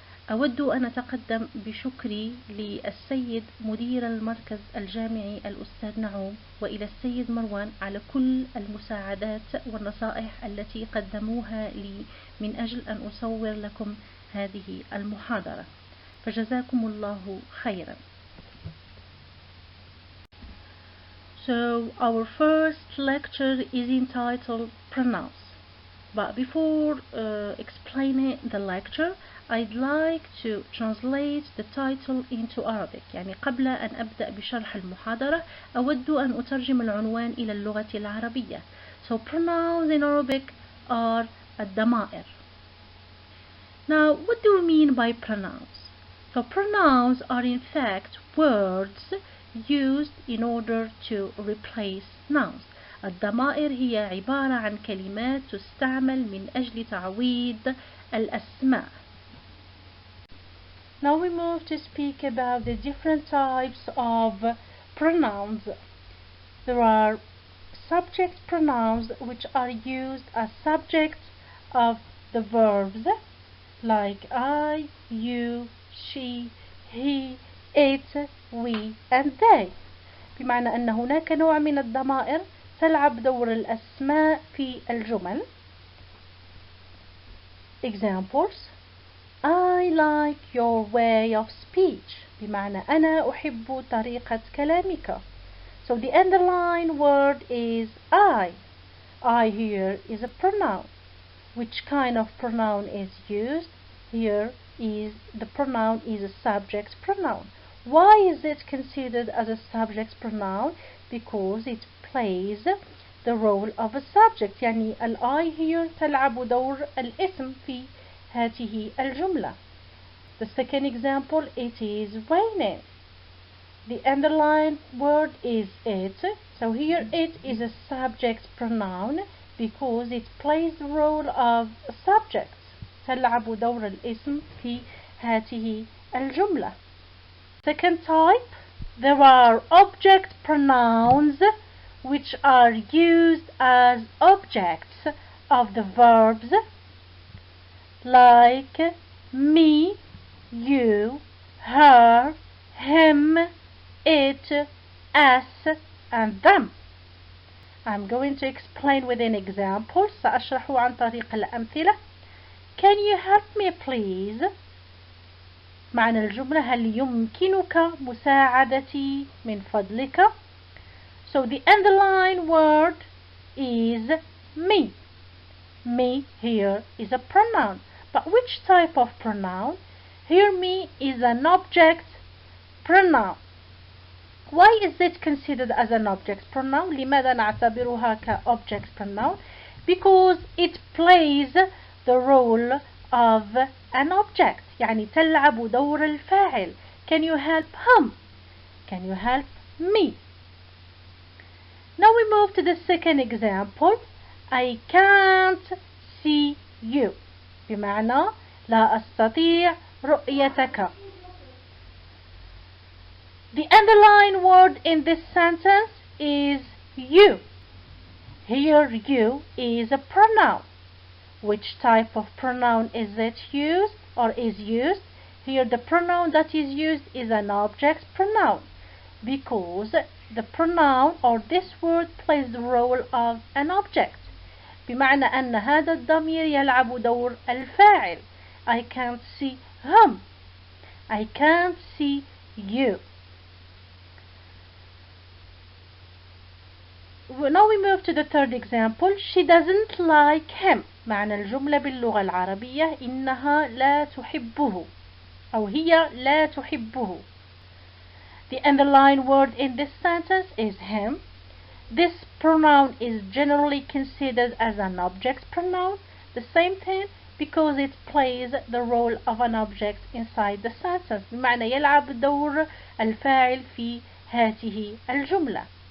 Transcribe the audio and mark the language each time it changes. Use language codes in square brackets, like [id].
[ar] أود أن أتقدم بشكري للسيد مدير المركز الجامعي الأستاذ نعوم وإلى السيد مروان على كل المساعدات والنصائح التي قدموها لي من أجل أن أصور لكم هذه المحاضرة، فجزاكم الله خيرا. [en] So our first lecture is entitled Pronouns. But before explaining the lecture, I'd like to translate the title into Arabic. [ar] يعني قبل أن أبدأ بشرح المحاضرة أود أن أترجم العنوان إلى اللغة العربية. [en] So pronouns in Arabic are الضمائر. Now, what do we mean by pronouns? So pronouns are in fact words used in order to replace nouns. [ar] الضمائر هي عبارة عن كلمات تستعمل من أجل تعويض الأسماء. [en] Now we move to speak about the different types of pronouns. There are subject pronouns, which are used as subjects of the verbs like I, you, she, he, it, we and they. [ar] بمعنى أن هناك نوع من الضمائر تلعب دور الأسماء في الجمل. [en] Examples: I like your way of speech. [ar] بمعنى أنا أحب طريقة كلامك. [en] So the underlined word is I. I here is a pronoun. Which kind of pronoun is used? Here is the pronoun is a subject pronoun. Why is it considered as a subject pronoun? Because it plays the role of a subject. [ar] يعني [en] I here [ar] تلعب دور الاسم في هذه الجملة. [en] The second example, it is raining. The underlined word is it. So here it is a subject pronoun because it plays the role of a subject. [ar] تلعب دور الاسم في هذه الجملة. [en] Second type, there are object pronouns which are used as objects of the verbs like me, you, her, him, it, us and them. I'm going to explain with an example. [ar] سأشرح عن طريق الأمثلة. [en] Can you help me please? [ar] معنى الجملة: هل يمكنك مساعدتي من فضلك؟ [en] So the underlined word is me. Me here is a pronoun. But which type of pronoun? Here me is an object pronoun. Why is it considered as an object pronoun? [ar] لماذا نعتبرها كobject pronoun? [en] Because it plays the role of an object. [ar] يعني تلعب دور الفاعل. [en] Can you help him? Can you help me? Now we move to the second example. I can't see you. [ar] بمعنى لا أستطيع رؤيتك. [en] The underlined word in this sentence is you. Here you is a pronoun. Which type of pronoun is it used or is used? Here the pronoun that is used is an object pronoun because the pronoun or this word plays the role of an object. [ar] بمعنى أن هذا الضمير يلعب دور الفاعل. [en] I can't see him. I can't see you. Now we move to the third example. She doesn't like him. [ar] معنى الجملة باللغة العربية إنها لا تحبه أو هي لا تحبه. [en] The underlined word in this sentence is him. This pronoun is generally considered as an object pronoun. The same thing because it plays the role of an object inside the sentence. [ar] بمعنى يلعب دور الفاعل في هذه الجملة.